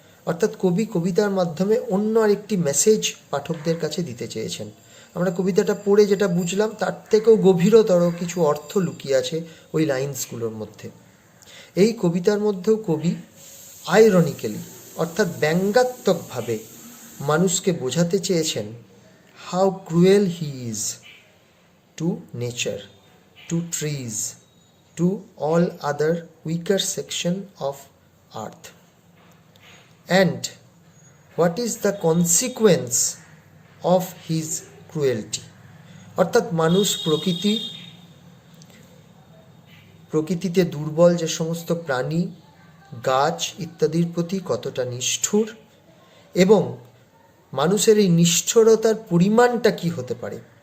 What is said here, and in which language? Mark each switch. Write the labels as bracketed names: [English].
[Bangla] অর্থাৎ কবি কবিতার মাধ্যমে অন্য আরেকটি মেসেজ পাঠকদের কাছে দিতে চেয়েছেন। আমরা কবিতাটা পড়ে যেটা বুঝলাম, তার থেকেও গভীরতর কিছু অর্থ লুকিয়ে আছে ওই লাইন্সগুলোর মধ্যে। এই কবিতার মধ্যেও কবি আইরনিক্যালি, অর্থাৎ ব্যঙ্গাত্মকভাবে মানুষকে বোঝাতে চেয়েছেন [English] how cruel he is to nature, to trees, to all other weaker section of earth, and what is the consequence of his cruelty. [Bangla] অর্থাৎ মানুষ প্রকৃতিতে দুর্বল যে সমস্ত প্রাণী, গাছ ইত্যাদির প্রতি কতটা নিষ্ঠুর, এবং মানুষের এই নিষ্ঠুরতার পরিমাণটা কি হতে পারে।